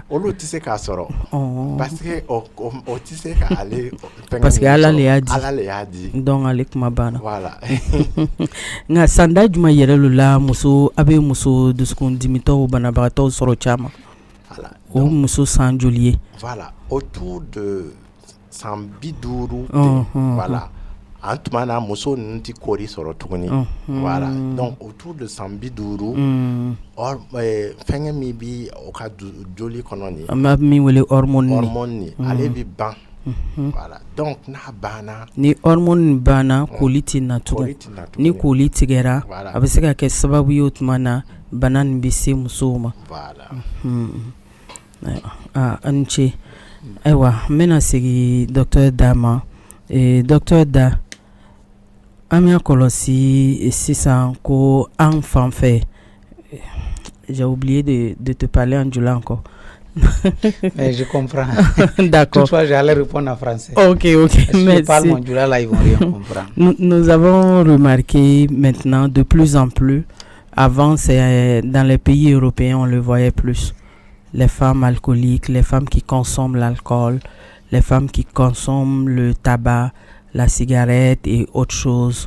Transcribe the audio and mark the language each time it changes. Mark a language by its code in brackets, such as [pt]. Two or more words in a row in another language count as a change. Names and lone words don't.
[dyu] olu tɛ se k'a sɔrɔ [fr] parce que [dyu] o tɛ se ka ale [fr] parce que [dyu] ala le y'a di donc ale kuma banna voilà nka sanda jumɛn yɛrɛ lo la a bɛ muso dusukun dimitɔw banabagatɔw sɔrɔ caman o muso san joli ye [fr] voilà autour de [dyu] san 50 voilà an tuma na muso ninnu tɛ kori sɔrɔ tuguni [fr] voilà donc autour de [dyu] san 50 fɛngɛ min bɛ o ka joli kɔnɔ nin an b'a min wele hormone nin ale bɛ ban [fr] voilà donc [dyu] n'a banna ni hormone banna koli tɛ na tugun ni koli tigɛra a bɛ se ka kɛ sababu ye o tuma na bana nin bɛ se musow ma voilà a ni ce ayiwa n bɛna segin docteur Da ma docteur Da an bɛ kɔlɔsi sisan ko an fan fɛ [fr] j'ai oublié de te parler en jula encore. Mais je comprends. D'accord. Toutefois, j'allais répondre en français. Ok, merci. Je parle mon jula là, ils vont rien comprendre. Nous avons remarqué maintenant de plus en plus, avant c'est dans les pays européens on le voyait plus, les femmes alcooliques, les femmes qui consomment l'alcool, les femmes qui consomment le tabac, la cigarette et autres choses.